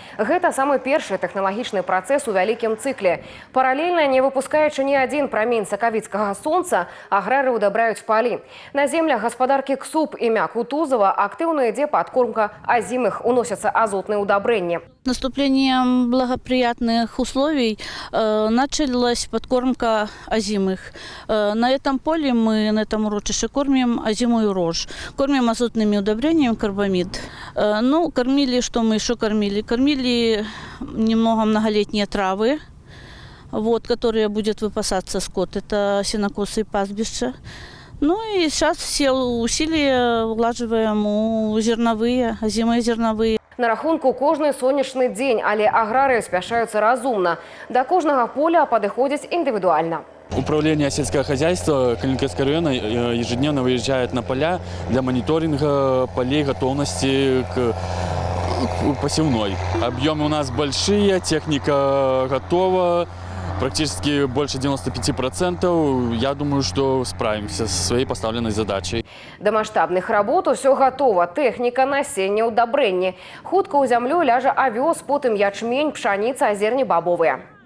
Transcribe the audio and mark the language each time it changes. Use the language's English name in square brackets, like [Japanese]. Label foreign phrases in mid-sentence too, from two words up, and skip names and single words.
[Belarusian] Гэта самы першы тэхналагічны працэс у вялікім цыкле. Паралельна, не выпускаючы ні адзін прамень сакавіцкага сонца, аграры удабраюць палі. На землях гаспадаркі Ксуб імя Кутузова актыўна ідзе падкормка азімых, уносяцца азотныя удабрэнні. [Russian] Наступлением благоприятных условий началась подкормка озимых. На этом поле мы, на этом урочище, кормим озимую рожь. Кормим азотными удобрениями карбамид. Ну, кормили, что мы еще кормили? Кормили немного многолетние травы, вот, которые будет выпасаться скот. Это сенокосы и пастбища. Ну и сейчас все усилия влаживаем у зерновые, озимые зерновые. [Belarusian] На рахунку кожны сонечны дзень, але аграрыі спяшаюцца разумна. Да кожнага поля падыходзяць індывідуальна. [Russian] Управление сельского хозяйства Калининградского района ежедневно выезжает на поля для мониторинга полей, готовности к посевной. Объемы у нас большие, техника готова, практически больше 95%. Я думаю, что справимся со своей поставленной задачей. [Belarusian] Да маштабных работ усё гатова. Тэхніка, насенне, удабрэнні. Хутка ў зямлю ляжа авёс, потым ячмень, пшаніца, азерні бабовыя.